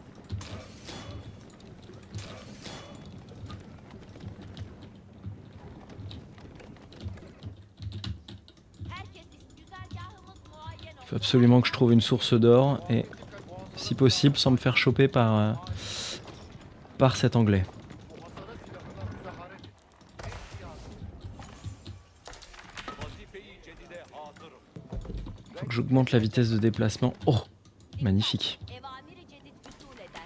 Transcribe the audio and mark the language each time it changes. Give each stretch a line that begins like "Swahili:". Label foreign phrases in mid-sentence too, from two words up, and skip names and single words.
Turkish: Herkes güzergahımız muayyen oldu.
French: Il faut absolument que je trouve une source d'or. Et si possible, sans me faire choper par cet anglais.
Turkish: Vazife-i cedide hazırım.
French: Faut que j'augmente la vitesse de déplacement. Oh, Magnifique.
Turkish: Evamiri cedid usul eder.